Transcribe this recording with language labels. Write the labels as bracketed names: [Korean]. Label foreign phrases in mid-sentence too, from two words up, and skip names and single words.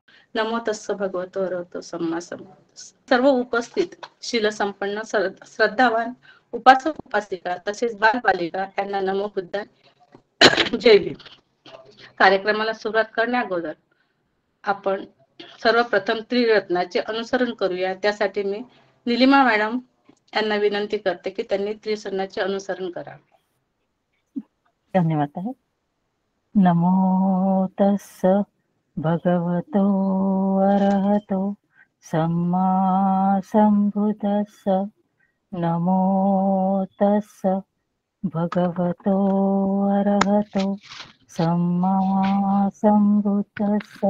[Pali] नमो तस्स भगवतो अरहतो सम्मा संबुद्धस्स. [Marathi] सर्व उपस्थित शीलसंपन्न श्रद्धावान उपासक उपासिका तसेच बालबालिका यांना नमो बुद्धाय, जय भीम. कार्यक्रमाला सुरुवात करण्या अगोदर आपण सर्वप्रथम त्रिरत्नाचे अनुसरण करूया. त्यासाठी मी निलिमा मॅडम यांना विनंती करते की त्यांनी त्रिरत्नाचे अनुसरण करावे. धन्यवाद आहे. [Pali] नमो तस्स भगवतो अरहतो सम्मा संबुद्धस्स. नमो तस्स भगवतो अरहतो सम्मा संबुद्धस्स.